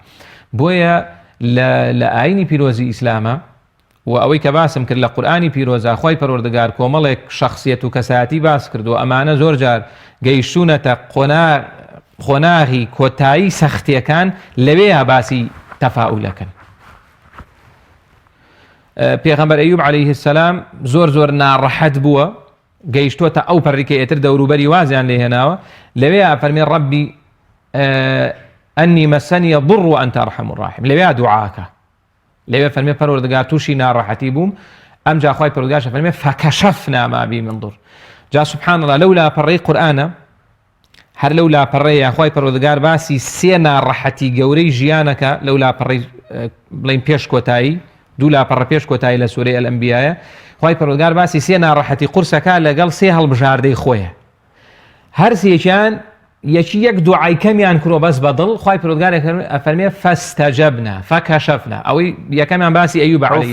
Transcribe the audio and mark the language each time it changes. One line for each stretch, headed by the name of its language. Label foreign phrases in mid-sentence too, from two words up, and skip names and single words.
Central Kurdish: بۆیە لە ئاینی پیرۆزی ئیسلامە و ئەوەی کە باسم کرد لە قورئانی پیرۆزە خوای پەروەردگار کۆمەڵێک شەخسیەت و کەسایەتی باس کردو، ئەمانە زۆر جار گەیشتوونەتە خۆناغی کۆتایی سەختیەکان، لەوەیە باسی تەفاؤلەکەن. پێغەمبەر ئەیوب
Arabic: عەلەیهی السەلام
Central Kurdish: زۆر ناڕەحەت بووە، گەیشتووەتە ئەو پەڕێکە ئێتر دەوروبەری وازیان لێ هێناوە، لەوەیە فەرمێ
Arabic: ڕەبی ئەنی مەسەنیە ضر وأنت أرحم الراحمین،
Central Kurdish: لەوەیە دوعاکە، لەوێ فەرمێ پەروەردگار تووشی ناڕەحەتی بووم، ئەمجا خوای پەروەردگار فەرمێ
Arabic: فەکەشەفنا ما بی من ضر.
Central Kurdish: جا
Arabic: سبحان الله
Central Kurdish: لەولا پەڕەی قورئانە هەر لەو لاپەڕەیە خۆی پەروەردگار باسی سێ ناڕەحەتی گەورەی ژیانەکە لەو لاپەڕەی بڵین پێش کۆتایی دوو لاپەڕە پێش کۆتایی لە سوورەی ئەلئەنبیایە خۆی پەروەردگار باسی سێ ناڕەحەتی قورسەکە لەگەڵ سێ هەڵبژاردەی خۆیە هەر سێکیان یەکی یەک دوعای کەمیان کرۆ بەس بەدڵ خۆی پەروەردگار ئەفەرمێ
Arabic: فەستەجەبنا فەکەشەفنا
Central Kurdish: ئەوەی یەکەمیان باسی ئەیوب عەلەیهی